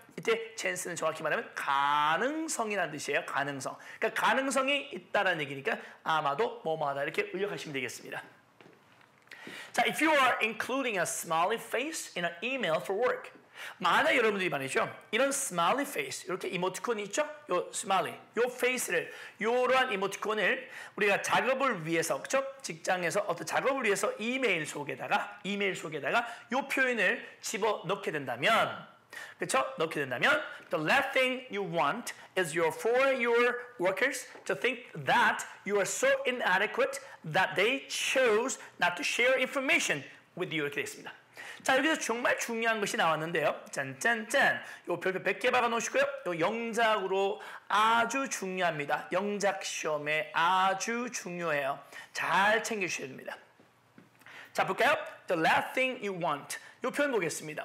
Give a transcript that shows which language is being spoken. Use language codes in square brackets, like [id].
[ko] 이때 chance는 정확히 말하면 가능성이라는 뜻이에요. 가능성. 그러니까 가능성이 있다라는 얘기니까 아마도 뭐뭐하다 이렇게 의역하시면 되겠습니다. 자, [en] if you are including a smiley face in an email for work. [ko] 만약 여러분들이 말이죠. 이런 smiley face, 이렇게 이모티콘이 있죠? 요 smiley, 요 face를, 요러한 이모티콘을 우리가 작업을 위해서, 그렇죠? 직장에서 어떤 작업을 위해서 이메일 속에다가 요 표현을 집어 넣게 된다면, 그렇죠? 넣게 된다면, [en] the last thing you want is for your workers to think that you are so inadequate that they chose not to share information with you. [ko] 이렇게 되어 있습니다. 자, 여기서 정말 중요한 것이 나왔는데요. 짠짠짠. 요 별표 100개 박아 놓으시고요. 요 영작으로 아주 중요합니다. 영작 시험에 아주 중요해요. 잘 챙겨주셔야 됩니다. 자, 볼까요? [en] The last thing you want. [ko] 요 표현 보겠습니다.